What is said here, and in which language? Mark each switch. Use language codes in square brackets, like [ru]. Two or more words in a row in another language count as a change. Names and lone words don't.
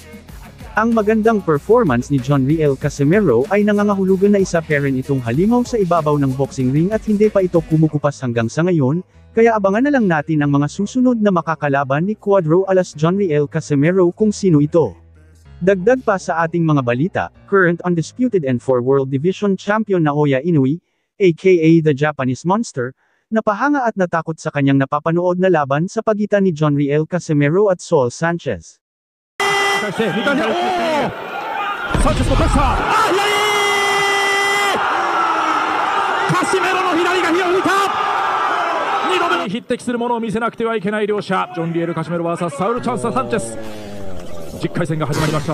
[tl] Ang magandang performance ni John Riel Casimero ay nangangahulugan na isa pa rin itong halimaw sa ibabaw ng boxing ring at hindi pa ito kumukupas hanggang sa ngayon, kaya abangan na lang natin ang mga susunod na makakalaban ni Cuadro Alas John Riel Casimero kung sino ito. Dagdag pa sa ating mga balita, [en] current undisputed N4 World Division Champion Naoya Inoue, aka the Japanese Monster, [tl] napahanga at natakot sa kanyang napapanood na laban sa pagitan ni John Riel Casimero at Saul Sanchez. [ja] サンチェスのプレッシャー、カシメロの左が火を吹いた。2度目に匹敵するものを見せなくてはいけない両者、ジョン・リエル・カシメロ vs サウル・チャンス・サンチェス。10回戦が始まりました。